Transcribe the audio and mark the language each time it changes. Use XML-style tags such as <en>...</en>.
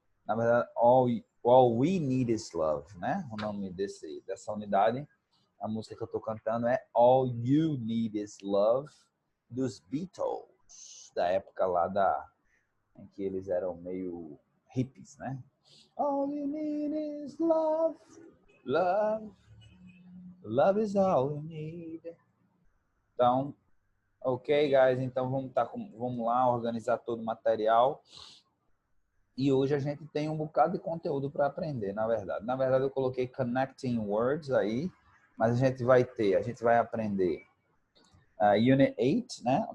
<pt>Na verdade, All We Need Is Love, né? O nome dessa unidade. A música que eu estou cantando é All You Need Is Love, dos Beatles, da época lá em que eles eram meio hippies, né?</pt> <en>All you need is love, love, love is all you need.</en> <pt>Então,</pt> <en>ok, guys,</en> <pt>então vamos lá organizar todo o material. E hoje a gente tem um bocado de conteúdo para aprender, na verdade. Na verdade, eu coloquei Connecting Words aí, mas a gente vai aprender a Unit 8, né?</pt>